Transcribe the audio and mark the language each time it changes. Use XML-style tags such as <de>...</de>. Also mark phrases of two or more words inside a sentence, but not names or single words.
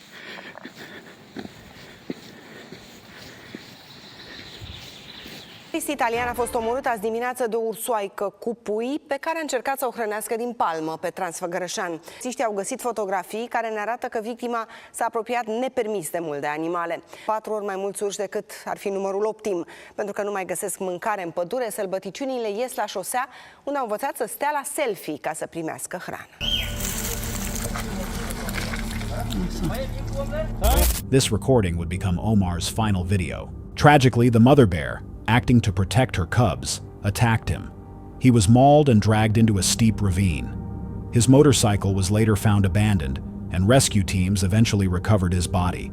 <ro>Italian a fost omorât azi dimineață de o ursoaică cu pui pe care a încercat să o hrănească din palmă pe Transfăgărășan. Polițiștii au găsit fotografii care ne arată că victima s-a apropiat nepermis de mult de animale. 4 ori mai mulți urși decât ar fi numărul optim. Pentru că nu mai găsesc mâncare în pădure, sălbăticiunile ies la șosea, unde au învățat să stea la selfie ca să primească hrană.</ro> <en>This recording would become Omar's final video. Tragically, the mother bear, acting to protect her cubs, attacked him. He was mauled and dragged into a steep ravine. His motorcycle was later found abandoned, and rescue teams eventually recovered his body.</en>